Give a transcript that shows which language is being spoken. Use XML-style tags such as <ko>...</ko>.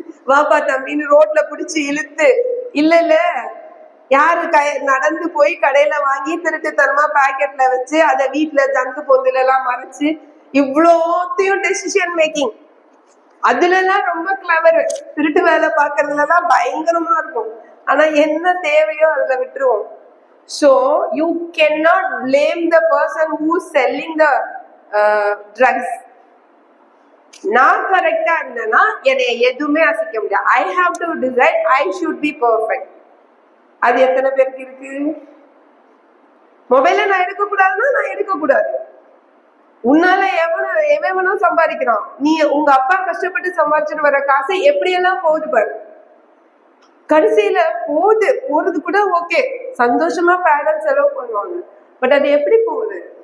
<ta>வாப்பா தம்பின்னு ரோட்ல பிடிச்சி இழுத்து, இல்ல இல்ல யாரு நடந்து போய் கடையில வாங்கி திருட்டுத்தனமா பாக்கெட்ல வச்சு அதை வீட்டுல ஜங்கு பொந்துல எல்லாம் மறைச்சு இவ்வளோத்தையும் டெசிஷன் மேக்கிங். அதுல எல்லாம் ரொம்ப கிளவர், திருட்டு வேலை பாக்குறதுல எல்லாம் பயங்கரமா இருக்கும். ஆனா என்ன தேவையோ அதுல விட்டுருவோம்.</ta> <en>So you cannot blame the person who's selling the drugs.</en> <ta>நான் கரெக்டா இருந்தேன்னா என்னை எதுவுமே அசைக்க முடியாது.</ta> <en>I have to decide, I should be perfect.</en> <ta>அது எத்தனை பேருக்கு இருக்கு? மொபைல நான் எடுக்க கூடாதுன்னா நான் எடுக்க கூடாது. உன்னால எவனும் சம்பாதிக்கிறான். நீ உங்க அப்பா கஷ்டப்பட்டு சம்பாதிச்சுட்டு வர காசை எப்படியெல்லாம் போகுது பாரு. கடைசியில போறது கூட ஓகே, சந்தோஷமா பேரண்ட்ஸ் செலவு பண்ணுவாங்க. பட் அது எப்படி போகுது?</ta>